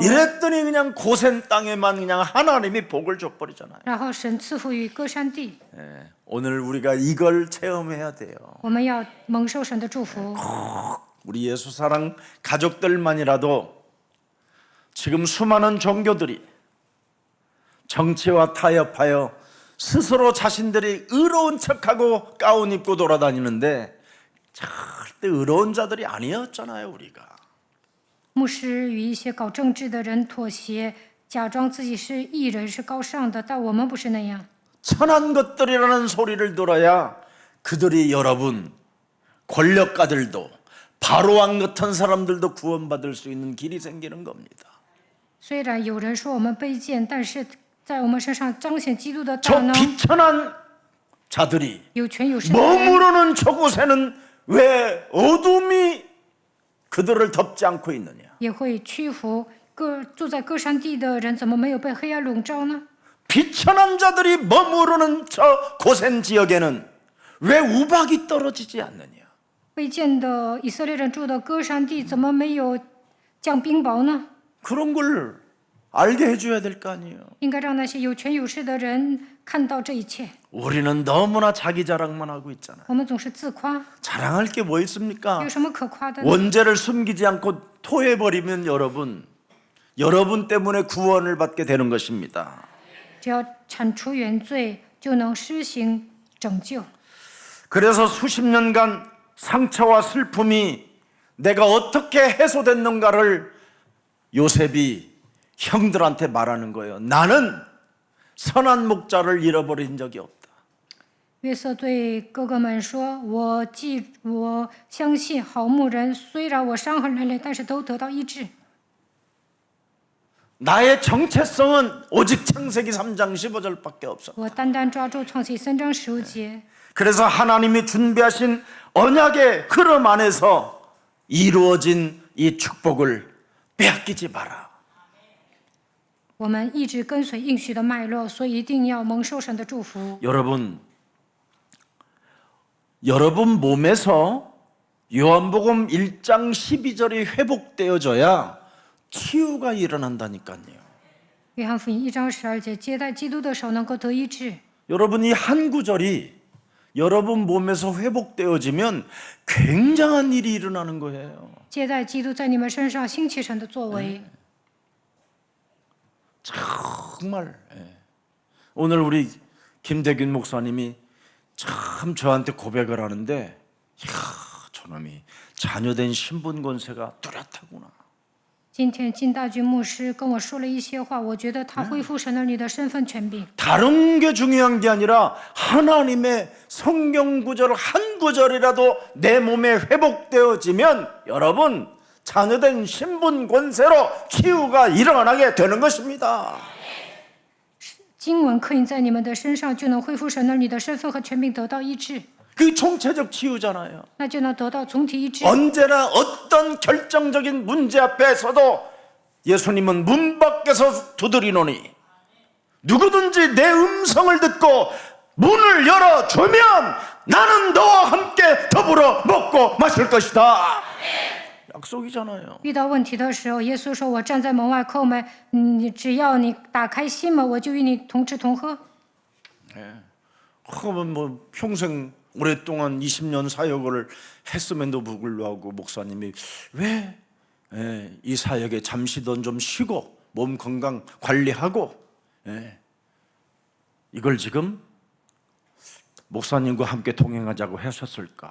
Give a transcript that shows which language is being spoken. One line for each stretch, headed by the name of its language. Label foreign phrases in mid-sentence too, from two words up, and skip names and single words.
Korean: 이랬더니 그냥 고센 땅에만 그냥 하나님이 복을 줘버리잖아요.
Chinese: 然后神赐福于歌山地，
Korean: 오늘 우리가 이걸 체험해야 돼요.
Chinese: 我们要蒙受神的祝福。
Korean: 우리 예수 사랑 가족들만이라도 지금 수많은 종교들이 정치와 타협하여 스스로 자신들이 의로운 척하고 가운 입고 돌아다니는데 절대 의로운 자들이 아니었잖아요, 우리가.
Chinese: 牧师与一些搞政治的人妥协，假装自己是艺人，是高尚的，但我们不是那样。
Korean: 선한 것들이라는 소리를 들어야 그들이 여러분 권력가들도 바로왕 같은 사람들도 구원받을 수 있는 길이 생기는 겁니다.
Chinese: 虽然有人说我们卑贱，但是在我们身上彰显基督的大
Korean: 저
Chinese: 能。
Korean: 비천한 자들이
Chinese: 有权有势的人
Korean: 머무르는 저곳에는 왜 어둠이 그들을 덮지 않고 있느냐?
Chinese: 也会屈服。住在歌山地的人，怎么没有被黑暗笼罩呢？
Korean: 비천한 자들이 머무르는 저 고센 지역에는 왜 우박이 떨어지지 않느냐?
Chinese: 卑贱的以色列人住的歌山地，怎么没有降冰雹呢？
Korean: 그런 걸 알게 해줘야 될 거 아니에요.
Chinese: 应该让那些有权有势的人看到这一切。
Korean: 우리는 너무나 자기 자랑만 하고 있잖아요.
Chinese: 我们总是自夸，
Korean: 자랑할 게 뭐 있습니까?
Chinese: 有什么可夸的呢？
Korean: 원죄를 숨기지 않고 토해버리면 여러분 때문에 구원을 받게 되는 것입니다.
Chinese: 只要铲除原罪，就能施行拯救。
Korean: 그래서 수십 년간 상처와 슬픔이 내가 어떻게 해소됐는가를 요셉이 형들한테 말하는 거예요. 나는 선한 목자를 잃어버린 적이 없다.
Chinese: 约瑟对哥哥们说：“我相信好牧人，虽然我伤痕累累，但是都得到医治。
Korean: 나의 정체성은 오직 창세기 3장 15절밖에 없어.
Chinese: 我单单抓住创启3章15节。
Korean: 그래서 하나님이 준비하신 언약의 흐름 안에서 이루어진 이 축복을 빼앗기지 마라.
Chinese: 我们一直跟随应许的脉络，所以一定要蒙受神的祝福。
Korean: 여러분 몸에서 요한복음 1장 12절이 회복되어져야 치유가 일어난다니까요.
Chinese: 约翰福音1章12节，接待基督的手能够得医治。
Korean: 여러분 이 한 구절이 여러분 몸에서 회복되어지면 굉장한 일이 일어나는 거예요.
Chinese: 接待基督在你们身上兴起神的作为。
Korean: 정말 오늘 우리 김대균 목사님이 참 저한테 고백을 하는데 이야, 저놈이 자녀된 신분 권세가 뚜렷하구나.
Chinese: 今天金大军牧师跟我说了一些话，我觉得他恢复神儿女的身份权柄。
Korean: 다른 게 중요한 게 아니라 하나님의 성경 구절 한 구절이라도 내 몸에 회복되어지면 여러분 자녀된 신분 권세로 치유가 일어나게 되는 것입니다.
Chinese: 经文刻印在你们的身上，就能恢复神儿女的身份和权柄，得到医治，
Korean: 그게 총체적 치유잖아요.
Chinese: 那就能得到总体医治。
Korean: 언제나 어떤 결정적인 문제 앞에서도 예수님은 문 밖에서 두드리노니 누구든지 내 음성을 듣고 문을 열어주면 나는 너와 함께 더불어 먹고 마실 것이다. 약속이잖아요.
Chinese: 遇到问题的时候，耶稣说：“我站在门外叩门，只要你打开心门，我就与你同吃同喝。”
Korean: 그러면 뭐 평생 오랫동안 20년 사역을 했음에도 불구하고 목사님이 왜 이 사역에 잠시든 좀 쉬고 몸 건강 관리하고 이걸 지금 목사님과 함께 동행하자고 하셨을까?